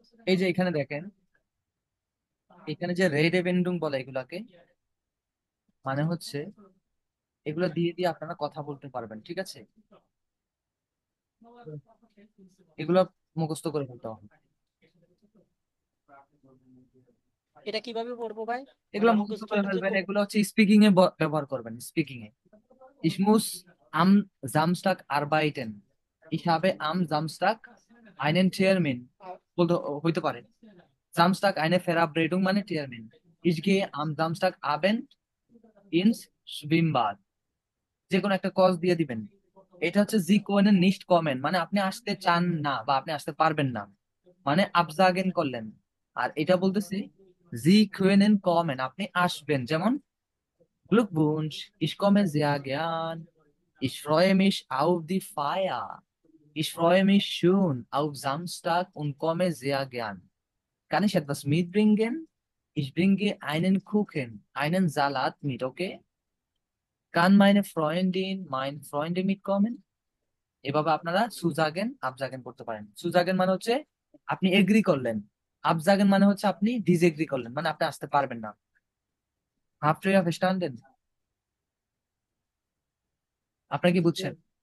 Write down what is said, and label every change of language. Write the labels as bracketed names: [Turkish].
[Bangla] এই যে এখানে দেখেন, এখানে যে রেডেবেন্ডুং বলে এগুলাকে, মানে হচ্ছে এগুলো দিয়ে দিয়ে আপনারা কথা বলতে পারবেন, ঠিক আছে? এগুলো মুখস্থ করে ফেলতে হবে। এটা কিভাবে পড়বো ভাই? এগুলো মানে মুখস্থ মুখস্থ করে টুখস্থ ফেলবেন, এগুলো হচ্ছে স্পিকিং এ ব্যবহার করবেন, speaking A. [German] Ich muss am Samstag arbeiten. Ich habe am Samstag einen Termin. [Bangla] বলতে হইতে পারে। [German] Samstag eine Verabredung মানে Termin. Ich gehe am Samstagabend ins Schwimmbad. [Bangla] যে কোনো একটা কজ দিয়ে দিবেন। এটা হচ্ছে জি কোয়েনের নিস্ট কমেন্ট, মানে আপনি আসতে চান না বা আপনি আসতে পারবেন না, মানে আবজাগেন করলেন। আর এটা বলতেছি জি কোয়েনের কমেন্ট, আপনি আসবেন। [German] যেমন Glückwunsch, ich komme sehr gern. Ich freue mich auf die Feier. Ich freue mich schon auf Samstag und komme sehr gern. Kann ich etwas mitbringen? Ich bringe einen Kuchen, einen Salat mit, okay? Kann meine Freundin, mein Freunde mitkommen? [Bangla] এভাবে আপনারা সুজাগেন আবজাগেন করতে পারেন। সুজাগেন মানে হচ্ছে আপনি agri করলেন, আবজাগেন মানে হচ্ছে আপনি ডিসএগ্রি করলেন, মানে আপনি আসতে পারবেন না। Have to verstanden? আপনারা কি বুঝছেন?